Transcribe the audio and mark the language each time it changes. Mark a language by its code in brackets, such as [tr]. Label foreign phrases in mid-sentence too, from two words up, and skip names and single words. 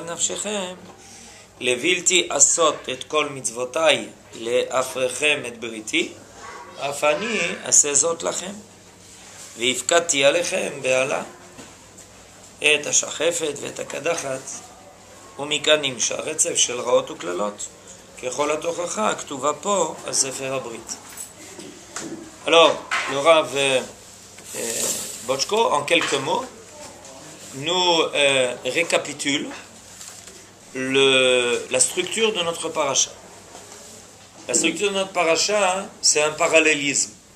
[he] נפשכם לבלתי עשות את כל מצוותיי להפרכם את בריתי אף אני אעשה זאת לכם והפקדתי עליכם בעלה את השחפת ואת הקדחת ומכאן נמשך רצף של רעות וקללות ככל התוכחה הכתובה פה על ספר הברית. [fr] Alors, le Rav Bochko, en quelques mots, nous récapitule la structure de notre paracha. La structure de notre paracha, c'est un parallélisme.